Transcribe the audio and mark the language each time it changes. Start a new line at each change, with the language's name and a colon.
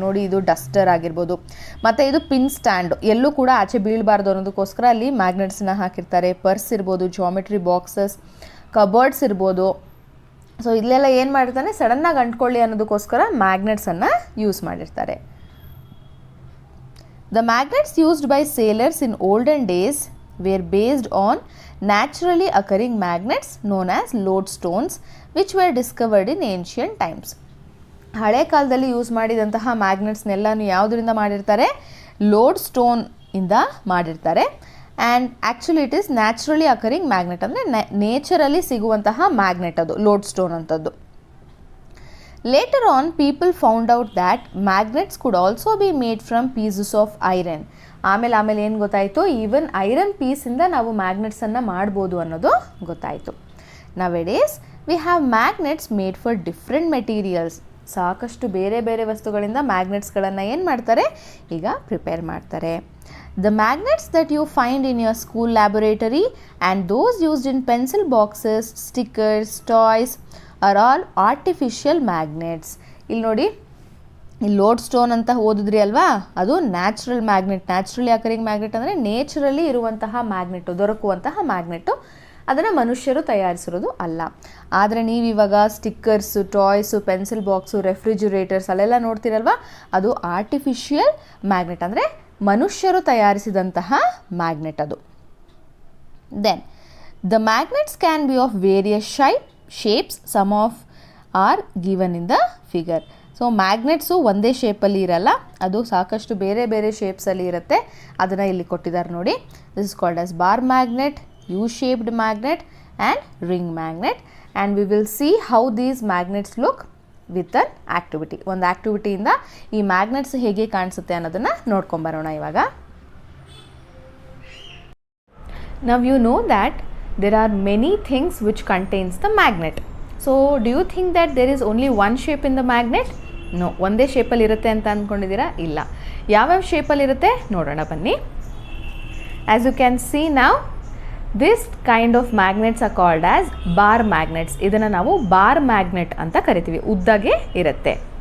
Kannada: ನೋಡಿ, ಇದು ಡಸ್ಟರ್ ಆಗಿರ್ಬೋದು, ಮತ್ತು ಇದು ಪಿನ್ ಸ್ಟ್ಯಾಂಡು, ಎಲ್ಲೂ ಕೂಡ ಆಚೆ ಬೀಳಬಾರ್ದು ಅನ್ನೋದಕ್ಕೋಸ್ಕರ ಅಲ್ಲಿ ಮ್ಯಾಗ್ನೆಟ್ಸನ್ನ ಹಾಕಿರ್ತಾರೆ. ಪರ್ಸ್ ಇರ್ಬೋದು, ಜಾಮೆಟ್ರಿ ಬಾಕ್ಸಸ್, ಕಬರ್ಡ್ಸ್ ಇರ್ಬೋದು. ಸೊ ಇಲ್ಲೆಲ್ಲ ಏನು ಮಾಡಿರ್ತಾನೆ, ಸಡನ್ನಾಗಿ ಅಂಟ್ಕೊಳ್ಳಿ ಅನ್ನೋದಕ್ಕೋಸ್ಕರ ಮ್ಯಾಗ್ನೆಟ್ಸನ್ನು ಯೂಸ್ ಮಾಡಿರ್ತಾರೆ.
English: The magnets used by sailors in olden days were based on naturally occurring magnets known as lodestones which were discovered in ancient times.
Kannada: ಹಳೆ ಕಾಲದಲ್ಲಿ ಯೂಸ್ ಮಾಡಿದಂತಹ ಮ್ಯಾಗ್ನೆಟ್ಸ್ನೆಲ್ಲನೂ ಯಾವುದರಿಂದ ಮಾಡಿರ್ತಾರೆ, ಲೋಡ್ ಸ್ಟೋನ್ ಇಂದ ಮಾಡಿರ್ತಾರೆ.
English: and actually it is naturally occurring magnet,
Kannada: ಅಂದರೆ ನೇಚರಲ್ಲಿ ಸಿಗುವಂತಹ magnet ಅದು ಲೋಡ್ ಸ್ಟೋನ್ ಅಂಥದ್ದು.
English: Later on, people found out that magnets could also be made from pieces of iron.
Kannada: ಆಮೇಲೆ ಏನು ಗೊತ್ತಾಯಿತು, ಈವನ್ ಐರನ್ ಪೀಸಿಂದ ನಾವು ಮ್ಯಾಗ್ನೆಟ್ಸನ್ನು ಮಾಡ್ಬೋದು ಅನ್ನೋದು ಗೊತ್ತಾಯಿತು.
English: Nowadays we have magnets made for different materials.
Kannada: ಸಾಕಷ್ಟು ಬೇರೆ ಬೇರೆ ವಸ್ತುಗಳಿಂದ ಮ್ಯಾಗ್ನೆಟ್ಸ್ಗಳನ್ನು ಏನು ಮಾಡ್ತಾರೆ, ಈಗ ಪ್ರಿಪೇರ್ ಮಾಡ್ತಾರೆ.
English: The magnets that you find in your school laboratory and those used in pencil boxes, stickers, toys are all artificial magnets.
Kannada: ಇಲ್ಲಿ ನೋಡಿ, ಈ ಲೋಡ್ ಸ್ಟೋನ್ ಅಂತ ಓದಿದ್ರಿ ಅಲ್ವಾ, ಅದು natural magnet. Naturally occurring magnet ಅಂದರೆ ನೇಚರಲಿ ಇರುವಂತಹ ಮ್ಯಾಗ್ನೆಟು, ದೊರಕುವಂತಹ ಮ್ಯಾಗ್ನೆಟು. ಅದನ್ನು ಮನುಷ್ಯರು ತಯಾರಿಸಿರೋದು ಅಲ್ಲ. ಆದರೆ ನೀವು ಇವಾಗ stickers, toys, pencil box, refrigerators ಅಲ್ಲೆಲ್ಲ ನೋಡ್ತೀರಲ್ವ, ಅದು ಆರ್ಟಿಫಿಷಿಯಲ್ ಮ್ಯಾಗ್ನೆಟ್, ಅಂದರೆ ಮನುಷ್ಯರು ತಯಾರಿಸಿದಂತಹ ಮ್ಯಾಗ್ನೆಟ್ ಅದು.
English: Then the magnets can be of various shapes, some of are given in the figure.
Kannada: So magnets ಒಂದೇ ಶೇಪಲ್ಲಿ ಇರಲ್ಲ, ಅದು ಸಾಕಷ್ಟು ಬೇರೆ ಬೇರೆ ಶೇಪ್ಸಲ್ಲಿ ಇರುತ್ತೆ. ಅದನ್ನು ಇಲ್ಲಿ ಕೊಟ್ಟಿದ್ದಾರೆ ನೋಡಿ.
English: This is called as bar magnet, U-shaped magnet and ring magnet, and we will see how these magnets look with an activity.
Kannada: ಒಂದು ಆಕ್ಟಿವಿಟಿಯಿಂದ ಈ ಮ್ಯಾಗ್ನೆಟ್ಸ್ ಹೇಗೆ ಕಾಣಿಸುತ್ತೆ ಅನ್ನೋದನ್ನು ನೋಡ್ಕೊಂಬರೋಣ ಇವಾಗ.
English: Now you know that there are many things which contains the magnet. So do you think that there is only one shape in the magnet?
Kannada: No, ಒಂದೇ ಶೇಪಲ್ಲಿ ಇರುತ್ತೆ ಅಂತ ಅಂದ್ಕೊಂಡಿದ್ದೀರಾ? ಇಲ್ಲ. ಯಾವ್ಯಾವ ಶೇಪಲ್ಲಿ ಇರುತ್ತೆ ನೋಡೋಣ ಬನ್ನಿ.
English: As you can see now, this kind of magnets are called as bar magnets.
Kannada: ಇದನ್ನು ನಾವು ಬಾರ್ ಮ್ಯಾಗ್ನೆಟ್ ಅಂತ ಕರಿತೀವಿ, ಉದ್ದಗೆ ಇರುತ್ತೆ.